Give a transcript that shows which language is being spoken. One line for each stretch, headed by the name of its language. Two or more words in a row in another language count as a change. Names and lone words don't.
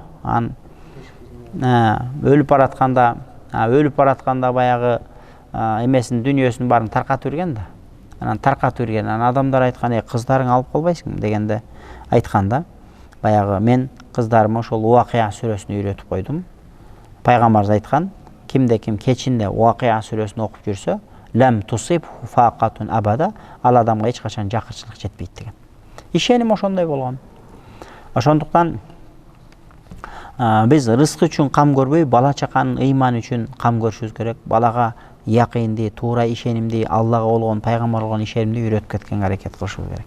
Kyrgyz: Ан өлүп баратканда баягы эмесин дүнүйөсүн баарын таркатып жүрген да. Анан таркатып жүрген. Анан адамдар айткан, кыздарың алып калбайсың дегенде айтканда, баягы мен кыздарыма ошол Вакыя сүрөсүн үйрөтүп койдум. Пайгамбарыбыз айткан, кимде-ким кечинде Вакыя сүрөсүн окуп жүрсө,
Arabic: لم تصب فاقة أبدا,
Kyrgyz: ал адамга эч качан жакырчылык жетпейт деген. Ишеним ошондой болгон. Ошондуктан биз рызкы үчүн кам көрбөй, бала чаканын ыйманы үчүн кам көрүшүбүз керек. Балага якынды, туура ишенимди, Аллага болгон, пайгамбарга болгон ишенимди үйрөтүп кеткенге аракет кылышыбыз керек.